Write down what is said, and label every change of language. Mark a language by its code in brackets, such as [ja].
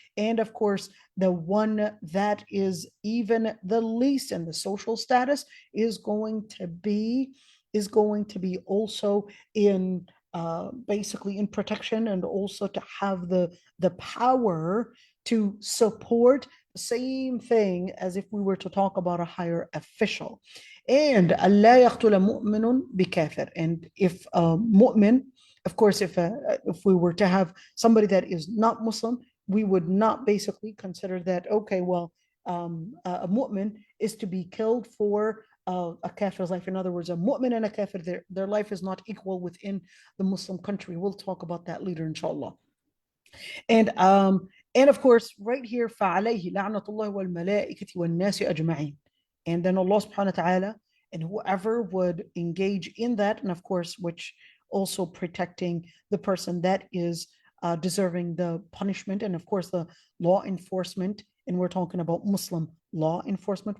[en] And of course, the one that is even the least in the social status is going to be also in basically in protection, and also to have the power to support the same thing as if we were to talk about a higher official. And [ar] Allah يقتل مؤمن بكافر. [en] And if a mu'min, of course, if we were to have somebody that is not Muslim, we would not basically consider that, okay, well, a mu'min is to be killed for a kafir's life. In other words, a mu'min and a kafir, their life is not equal within the Muslim country. We'll talk about that later, inshallah. And of course, right here, [ar] فَعَلَيْهِ لَعْنَةُ اللَّهِ وَالْمَلَائِكَةِ وَالنَّاسِ أَجْمَعِينَ. [en] And then Allah subhanahu wa ta'ala, and whoever would engage in that, and of course, which also protecting the person that is deserving the punishment. And of course, the law enforcement, and we're talking about Muslim law enforcement.